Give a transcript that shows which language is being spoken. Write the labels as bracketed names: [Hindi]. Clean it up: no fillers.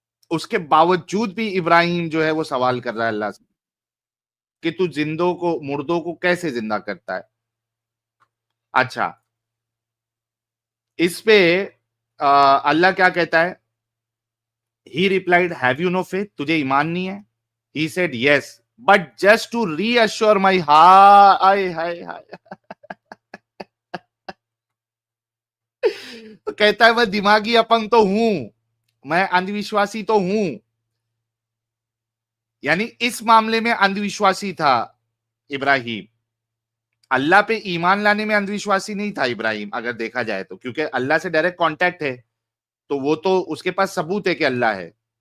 [Urdu] اس کے باوجود بھی ابراہیم جو ہے وہ سوال کر رہا ہے اللہ سے کہ تو مردوں کو کیسے زندہ کرتا ہے. اچھا، اس پہ اللہ کیا کہتا ہے؟ [English] He replied, have you no faith? [Urdu] تجھے ایمان نہیں ہے؟ [English] He said, yes, but just to reassure my heart. [Urdu] تو کہتا ہے میں دماغی اپنگ تو ہوں، میں اندھ وشواسی تو ہوں. یعنی اس معاملے میں اندھ وشواسی تھا ابراہیم. اللہ پہ ایمان لانے میں اندھ وشواسی نہیں تھا ابراہیم اگر دیکھا جائے تو، کیونکہ اللہ سے ڈائریکٹ کانٹیکٹ ہے تو وہ تو اس کے پاس ثبوت ہے کہ اللہ ہے.